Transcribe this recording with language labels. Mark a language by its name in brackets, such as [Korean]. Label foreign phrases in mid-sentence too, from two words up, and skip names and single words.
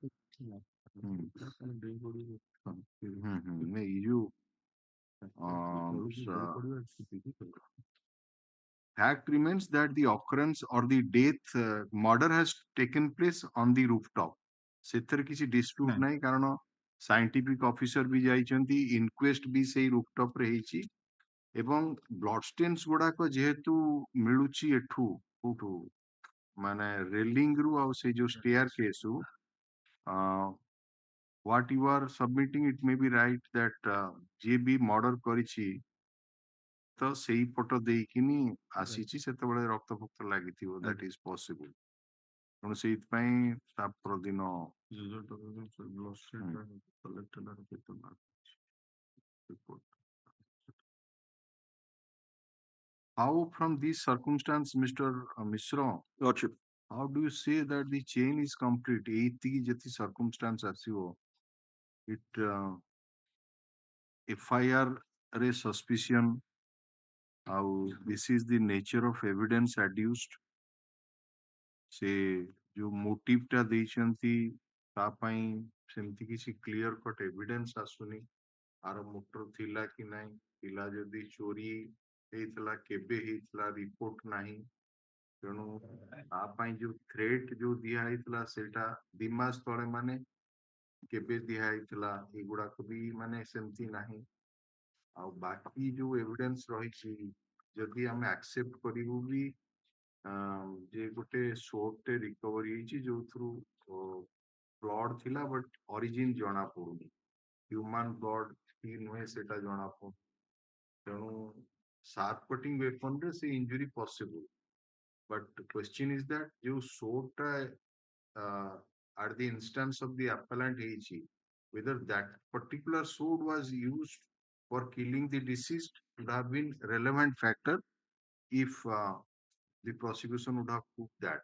[Odia] ଏଇ ଯୋଉ [English] fact remains that the occurrence or the death murder has taken place on the rooftop. [Odia] ସେଥିରେ କିଛି dispute ନାହିଁ, କାରଣ [English] scientific officer [Odia] ବି ଯାଇଛନ୍ତି, inquest ବି ସେଇ rooftop ରେ ହେଇଛି, ଏବଂ [English] blood stains [Odia] ଗୁଡାକ ଯେହେତୁ ମିଳୁଛି ଏଠୁ କୋଉଠୁ ମାନେ railing ରୁ ଆଉ ସେଇ ଯୋଉ staircase ରୁ [English] what you are submitting, it may be right that [Odia] ଯିଏ ବି murder କରିଛି ତ ସେଇ ପଟ ଦେଇକିନି ଆସିଛି, ସେତେବେଳେ ରକ୍ତ ଫକ୍ତ ଲାଗିଥିବ, [English] that is possible. [Odia] ତେଣୁ ସେଇଥିପାଇଁ ତା ପରଦିନ [English] how from this circumstance, Mr. Mishra, Lordship. how do you say that the chain is complete? [Odia] ଏଇତିକି ଯେତି [English] circumstance ଆସିବ, it FIR ରେ suspicion, how this is the nature of evidence adduced, [Odia] ସେ ଯୋଉ motive ଟା ଦେଇଛନ୍ତି ତା ପାଇଁ ସେମିତି କିଛି [English] clear cut evidence [Odia] ଆସୁନି, ଆର motor ଥିଲା କି ନାହିଁ, ଥିଲା ଯଦି ଚୋରି ହେଇଥିଲା କେବେ ହେଇଥିଲା report ନାହିଁ, ତେଣୁ ତା ପାଇଁ ଯୋଉ threat ଯୋଉ ଦିଆ ହେଇଥିଲା ସେଇଟା 2 ମାସ ତଳେ ମାନେ କେବେ ଦିଆ ହେଇଥିଲା ଏଗୁଡାକ ବି ମାନେ ସେମିତି ନାହିଁ, ଆଉ ବାକି ଯୋଉ evidence ରହିଛି ଯଦି ଆମେ accept କରିବୁ ବି ଯେ ଗୋଟେ [English] soap recovery [Odia] ହେଇଛି ଯୋଉଥିରୁ blood ଥିଲା [English] but origin [Odia] ଜଣା ପଡୁନି, [English] human blood [Odia] କି ନୁହେଁ ସେଟା ଜଣା ପଡୁନି, ତେଣୁ [English] sharp cutting weapon [Odia] ରେ ସେ [English] injury possible, but the question is that [Odia] ଯୋଉ soap ଟା [English] at the instance of the appellant ହେଇଛି, whether that particular sword was used for killing the deceased would have been relevant factor if the prosecution would have proved that.